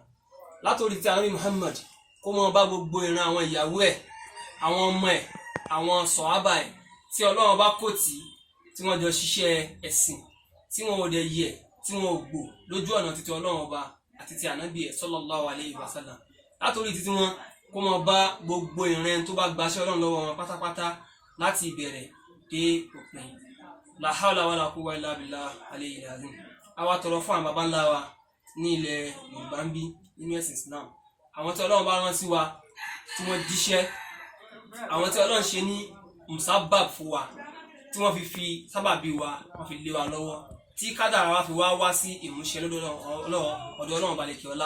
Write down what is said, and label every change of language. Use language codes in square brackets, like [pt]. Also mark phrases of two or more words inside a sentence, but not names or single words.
[yo] Látòrí tí Ànábì Muhammad kó mọ bá gbogbo ìran àwọn ìyàwó ẹ̀, àwọn ọmọ ẹ̀, àwọn sọ̀hábà ẹ̀ tí Ọlọ́run bá kò tí wọ́n jọ ṣiṣẹ́ ẹ̀sìn, tí wọ́n ò dẹ̀ yẹ̀, tí wọ́n ò gbò lójú ọ̀nà títí Ọlọ́run ọba àti ti Ànábì ẹ̀ [ar] صلى الله عليه وسلم. [yo] Látòrí títí wọn kó mọ bá gbogbo ìran tó bá gbaṣẹ́ Ọlọ́run lọ́wọ́ wọn pátápátá láti ìbẹ̀rẹ̀ dé òpin. [ar] لا حول ولا قوة إلا بالله العلي العظيم. [yo] A wá tọrọ fún àwọn baba ńlá wa ní ilẹ̀ Yorùbá ń bí nínú ẹ̀sìn Islam. Àwọn tí Ọlọ́run bá rán sí wa tí wọ́n jíṣẹ́, àwọn tí Ọlọ́run ṣe ní musabab fún wa, tí wọ́n fi sábàbí wa, wọ́n fi lé wa lọ́wọ́, tí kádàrá wa fi wá sí ìmúṣẹ lọ́dọ̀ Ọlọ́run ba lékè ọlá.